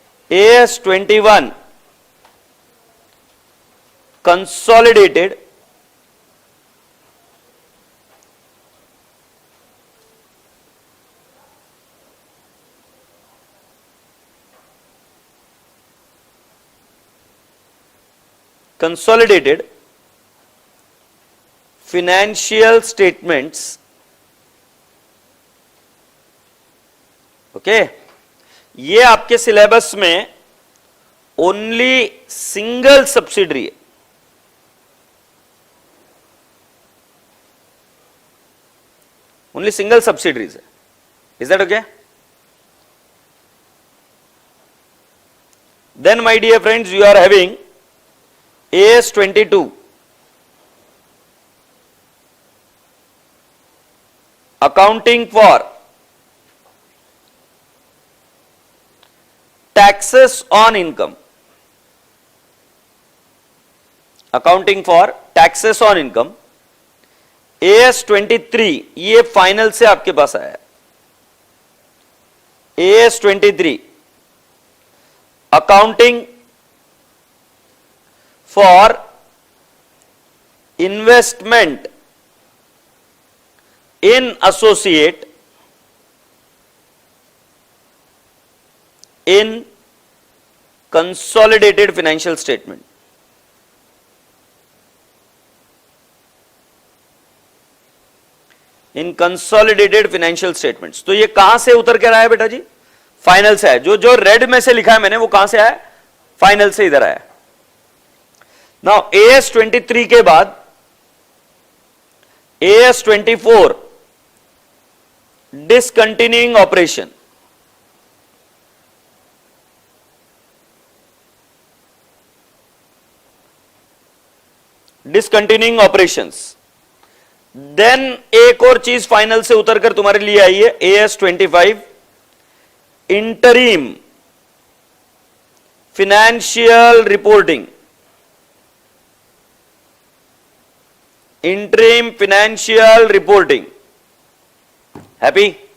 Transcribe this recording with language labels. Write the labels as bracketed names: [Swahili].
[English] AS21 consolidated financial statements. [Hindi] Okay, ये आपके syllabus में [English] only single subsidiary [Hindi] है. ओनली सिंगल सब्सिडरीज है. [English] Is that okay? Then my dear friends, you are having AS22 accounting for taxes on income. Accounting for taxes on income. [Hindi] AS23 ये final से आपके पास आया. [English] AS23 accounting for investment in associate in consolidated financial statement. In consolidated financial statements. [Hindi] तो ये कहां से उतर के आया है बेटा जी? फाइनल से आया. जो जो रेड में से लिखा है मैंने वो कहां से आया? फाइनल से इधर आया. [English] now AS23 [Hindi] के बाद [English] AS24 discontinuing operation. Discontinuing operations. [Hindi] Then एक और चीज फाइनल से उतरकर तुम्हारे लिए आई है AS25 [English] Interim financial reporting. Interim financial reporting. Happy?